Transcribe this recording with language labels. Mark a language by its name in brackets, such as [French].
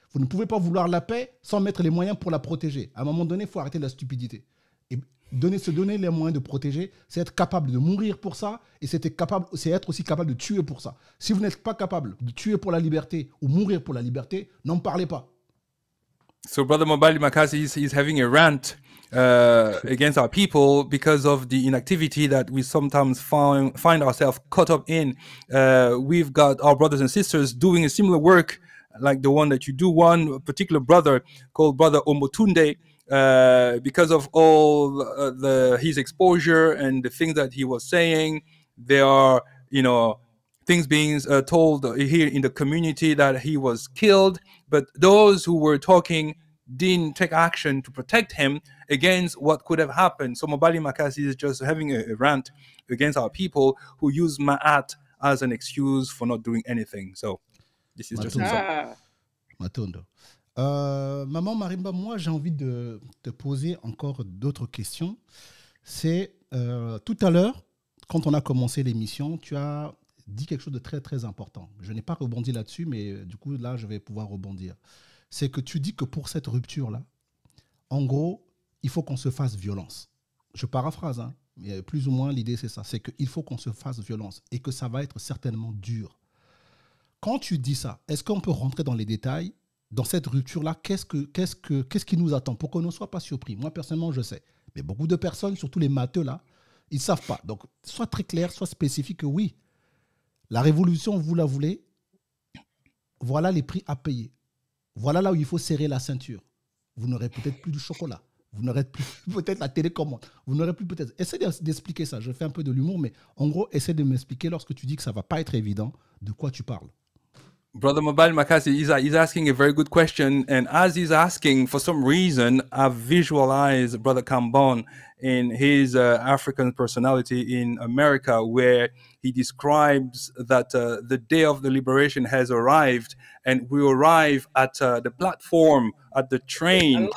[French] Vous ne pouvez pas vouloir la paix sans mettre les moyens pour la protéger. À un moment donné, il faut arrêter la stupidité. Et se donner les moyens de protéger, c'est être capable de mourir pour ça, et c'est être aussi capable de tuer pour ça. Si vous n'êtes pas capable de tuer pour la liberté ou mourir pour la liberté, n'en parlez pas. [English] So Brother Mobali Makasi is having a rant against our people because of the inactivity that we sometimes find ourselves caught up in. We've got our brothers and sisters doing a similar work like the one that you do. One particular brother called Brother Omotunde, because of all his exposure and the things that he was saying, there are, things being told here in the community that he was killed, but those who were talking didn't take action to protect him against what could have happened. So Mobali Makasi is just having a rant against our people who use Ma'at as an excuse for not doing anything. So this is just [Lingala] Matondo. [French] Maman Marimba, moi j'ai envie de te poser encore d'autres questions. C'est tout à l'heure, quand on a commencé l'émission, tu as dit quelque chose de très très important. Je n'ai pas rebondi là-dessus, mais du coup là je vais pouvoir rebondir. C'est que tu dis que pour cette rupture-là, en gros, il faut qu'on se fasse violence. Je paraphrase, hein, mais plus ou moins l'idée c'est ça. C'est qu'il faut qu'on se fasse violence et que ça va être certainement dur. Quand tu dis ça, est-ce qu'on peut rentrer dans les détails? Dans cette rupture-là, qu'est-ce qui nous attend pour qu'on ne soit pas surpris? Moi, personnellement, je sais. Mais beaucoup de personnes, surtout les matheux, là, ils ne savent pas. Donc, soit très clair, soit spécifique que oui, la révolution, vous la voulez, voilà les prix à payer. Voilà là où il faut serrer la ceinture. Vous n'aurez peut-être plus du chocolat. Vous n'aurez plus peut-être la télécommande. Vous n'aurez plus peut-être... Essaie d'expliquer ça. Je fais un peu de l'humour, mais en gros, essaie de m'expliquer lorsque tu dis que ça ne va pas être évident, de quoi tu parles. [English] Brother Mobile Makasi is asking a very good question, and as he's asking, for some reason, I've visualized Brother Kambon in his African personality in America, where he describes that the day of the liberation has arrived, and we arrive at the platform, at the train.